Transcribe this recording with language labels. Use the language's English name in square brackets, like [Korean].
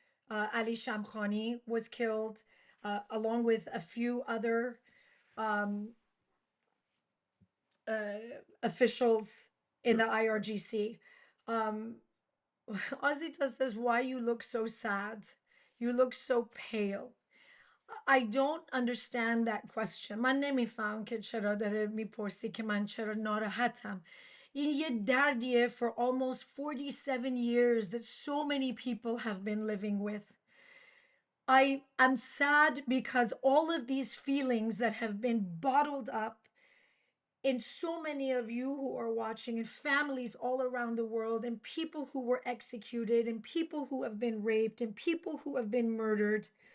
[English] Ali Shamkhani was killed, along with a few other um, officials in the IRGC. Um, Ozita says, why you look so sad? You look so pale. I don't understand that question. [Persian] من نمیفهم که چرا داره میپرسی که من چرا ناراحتم. این یه دردیه [English] for almost 47 years that so many people have been living with. I am sad because all of these feelings that have been bottled up in so many of you who are watching, and families all around the world, and people who were executed, and people who have been raped, and people who have been murdered.